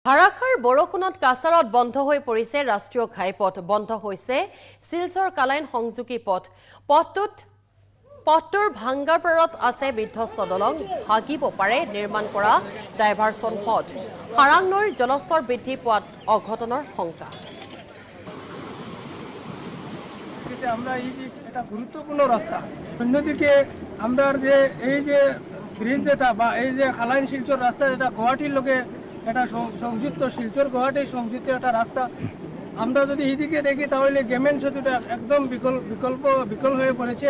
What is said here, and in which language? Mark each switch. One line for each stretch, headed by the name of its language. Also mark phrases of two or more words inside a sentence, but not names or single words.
Assamese: ধাৰাসাৰ বৰষুণত কাছাৰত বন্ধ হৈ পৰিছে ৰাষ্ট্ৰীয় ঘাইপথ। বন্ধ হৈছে শিলচৰ কালাইন সংযোগী পথ। পথটোৰ ভাঙ্গাপাৰত আছে বিধ্বস্ত দলং। ভাগিব পাৰে নিৰ্মাণ কৰা ডাইভাৰচন পথ। হাৰাং নৈৰ জলস্তৰ বৃদ্ধি পোৱাত অঘটনৰ শংকা।
Bangla: আমরা এই যে এটা গুরুত্বপূর্ণ রাস্তা, অন্যদিকে আমরা যে এই যে ব্রিজ যেটা বা এই যে খালাইন শিলচর রাস্তা যেটা গুয়াহাটির লোকে এটা সংযুক্ত, শিলচর গুয়াহাটি সংযুক্ত একটা রাস্তা, আমরা যদি এইদিকে দেখি তাহলে গেমেন সেতুটা একদম বিকল হয়ে পড়েছে।